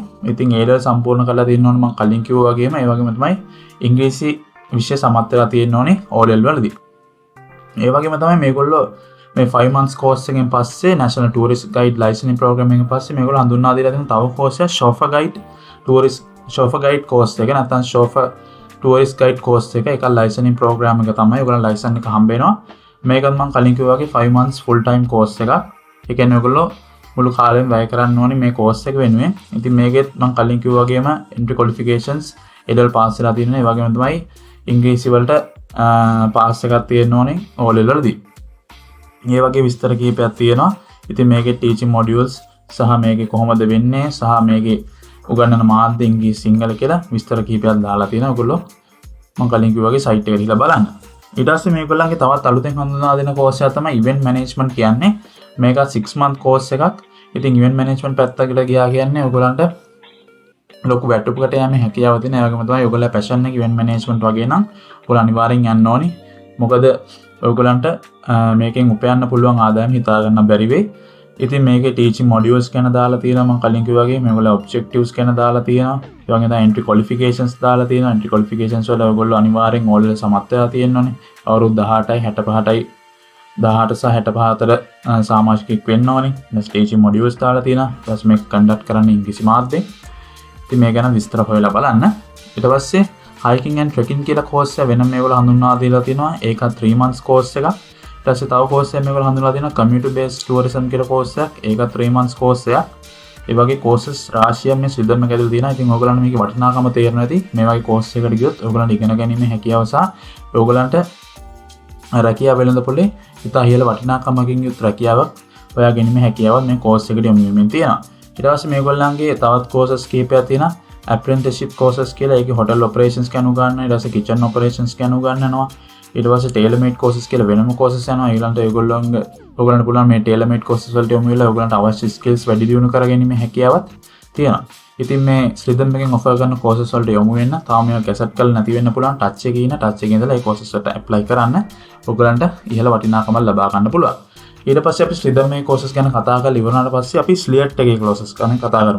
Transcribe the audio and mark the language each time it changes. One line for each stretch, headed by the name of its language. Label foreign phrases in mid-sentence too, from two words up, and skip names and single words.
Sinhala: ඉතින් ඒ level සම්පූර්ණ කරලා තියෙන්න ඕනේ මම කලින් කිව්වා වගේම. ඒ වගේම තමයි ඉංග්‍රීසි විෂය සමත් වෙලා තියෙන්න ඕනේ
English: O level
Sinhala: වලදී. ඒ වගේම තමයි මේගොල්ලෝ මේ
English: 5 months course
Sinhala: එකෙන් පස්සේ
English: National Tourist Guide Licensing Program
Sinhala: එකෙන් පස්සේ මේගොල්ලෝ හඳුන්වා දීලා තියෙන තව course එක
English: chauffeur guide course
Sinhala: එක නැත්නම්
English: chauffeur tourist guide course
Sinhala: එක. ඒක
English: licensing program
Sinhala: එක තමයි. ඔයගොල්ලෝ ලයිසන් එක හම්බ වෙනවා. මේකත් මම කලින් කිව්වා වගේ
English: 5 months full time course
Sinhala: එකක්. ඒ කියන්නේ ඔයගොල්ලෝ මුළු කාලෙම වැය කරන්න ඕනේ මේ course එක වෙනුවෙන්. ඉතින් මේකෙත් මම කලින් කිව්වා වගේම
English: entry qualifications A-level pass
Sinhala: වෙලා තියෙනවා. ඒ වගේම තමයි ඉංග්‍රීසි වලට පාස් එකක් තියෙන්න ඕනේ
English: O level
Sinhala: වලදී. මේ වගේ විස්තර කීපයක් තියෙනවා. ඉතින් මේකේ
English: teaching modules
Sinhala: සහ මේකේ කොහොමද වෙන්නේ සහ මේකේ උගන්වන මාධ්‍ය ඉංග්‍රීසි සිංහල කියලා විස්තර කීපයක් දාලා තියෙනවා. ඔයගොල්ලෝ මම කලින් කිව්වා වගේ site එකට ගිහලා බලන්න. ඊට පස්සේ මේගොල්ලන්ගේ තවත් අලුතෙන් හඳුන්වා දෙන course එක තමයි
English: event management
Sinhala: කියන්නේ. මේක
English: 6 month course
Sinhala: එකක්. ඉතින්
English: event management
Sinhala: පැත්තකට ගියා කියන්නේ ඔයගොල්ලන්ට ලොකු වැටුපකට යෑමේ හැකියාව තියෙන. ඒ වගේම තමයි ඔයගොල්ලෝ passion එක
English: event management
Sinhala: වගේ නම් ඔයගොල්ලෝ අනිවාර්යෙන් යන්න ඕනි. මොකද ඔයගොල්ලන්ට මේකෙන් උපයන්න පුළුවන් ආදායම හිතා ගන්න බැරි වෙයි. ඉතින් මේකේ
English: teaching modules
Sinhala: ගැන දාලා තියෙනවා. මම කලින් කිව්වා වගේ මේගොල්ලෝ objectives ගැන දාලා තියෙනවා. ඒ වගේම තමයි
English: entry qualifications
Sinhala: දාලා තියෙනවා.
English: entry qualifications
Sinhala: වල ඔයගොල්ලෝ අනිවාර්යෙන්
English: O level
Sinhala: සමත් වෙලා තියෙන්න ඕනේ. අවුරුදු 18යි 65යි 18 සහ 65 අතර සමාජිකෙක් වෙන්න ඕනේ. ඊට
English: teaching modules
Sinhala: දාලා තියෙනවා. ඊට පස්සේ මේක conduct කරන්න ඉංග්‍රීසි මාධ්‍යෙන්. ඉතින් මේ ගැන විස්තර හොයලා බලන්න. ඊට පස්සේ
English: hiking and trekking
Sinhala: කියලා course එක වෙනම මේගොල්ලෝ හඳුන්වා දීලා තිනවා. ඒක
English: 3 months course
Sinhala: එකක්. ඊට පස්සේ තව course එකක් මේගොල්ලෝ හඳුන්වා දෙනවා
English: community based tourism
Sinhala: කියලා course එකක්. ඒක
English: 3 months course
Sinhala: එකක්. ඒ වගේ courses රාශියක් මේ ස්විඩන් එකේ ඇතුළේ තියෙනවා. ඉතින් ඔයගොල්ලන්ට මේකේ වටිනාකම තේරෙනවා ඇති. මේ වගේ course එකකට ගියොත් ඔයගොල්ලන්ට ඉගෙන ගැනීමේ හැකියාව සහ ඔයගොල්ලන්ට රැකියාව වෙළඳපොලේ ඉතා ඉහළ වටිනාකමකින් යුත් රැකියාවක් හොයා ගැනීමේ හැකියාවක් මේ course එකට යොමු වෙමින් තියෙනවා. ඊට පස්සේ මේගොල්ලන්ගේ තවත් courses කීපයක් තියෙනවා.
English: apprenticeship courses
Sinhala: කියලා. ඒකේ
English: hotel operations
Sinhala: ගැන උගන්වනවා. ඊට පස්සේ
English: kitchen operations
Sinhala: ගැන උගන්වනවා. ඊට පස්සේ
English: tailor made courses
Sinhala: කියලා වෙනම courses යනවා. ඊළඟට ඔයගොල්ලන්ට පුළුවන් මේ
English: tailor made courses
Sinhala: වලට යොමු වෙලා ඔයගොල්ලන්ට අවශ්‍ය skills වැඩි දියුණු කරගැනීමේ හැකියාවක් තියෙනවා. ඉතින් මේ ස්ලිදම් එකෙන් offer කරන courses වලට යොමු වෙන්න තාම මේවා කැසට් කරලා නැති වෙන්න පුළුවන්. touch එකේ ඉන්න touch එකේ ඉඳලා ඒ courses වලට apply කරන්න ඔයගොල්ලන්ට ඉහළ වටිනාකමක් ලබා ගන්න පුළුවන්. ඊට පස්සේ අපි ස්ලිදම් මේ courses ගැන කතා කරලා ඉවරනාට පස්සේ අපි SLET එකේ courses ගැන කතා කරමු.